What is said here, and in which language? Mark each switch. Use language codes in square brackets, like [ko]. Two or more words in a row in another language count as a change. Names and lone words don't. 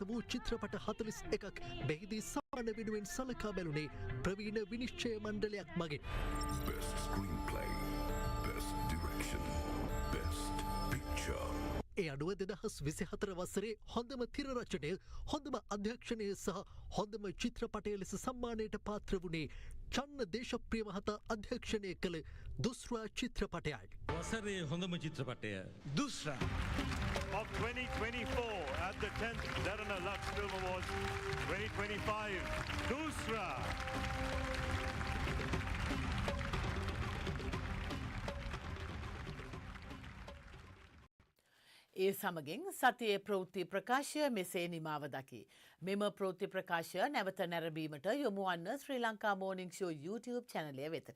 [si] වූ චිත්‍රපට 41ක් මෙහිදී සම්මාන වෙනුවෙන් සලකා බැලුනේ ප්‍රවීණ විනිශ්චය මණ්ඩලයක් මගින්. [en] Best screenplay, best direction, best picture. [si] ඒ අනුව 2024 වසරේ හොඳම තිර රචනය, හොඳම අධ්‍යක්ෂණය සහ හොඳම චිත්‍රපටය ලෙස සම්මානයට පාත්‍ර වුණේ චන්න දේශප්‍රිය මහතා අධ්‍යක්ෂණය කළ දුස්රා චිත්‍රපටයයි. වසරේ හොඳම චිත්‍රපටය දුස්රා. [en] Of 2024 at the 10th Darana Lux Film Awards 2025, Dusra. [si] ඒ සමගින් සතියේ ප්‍රවෘත්ති ප්‍රකාශය මෙසේ නිමාව දකි. මෙම ප්‍රවෘත්ති ප්‍රකාශය නැවත නැරඹීමට යොමු වන්න ශ්‍රී ලංකා මෝනිං ෂෝ YouTube චැනලය වෙතට.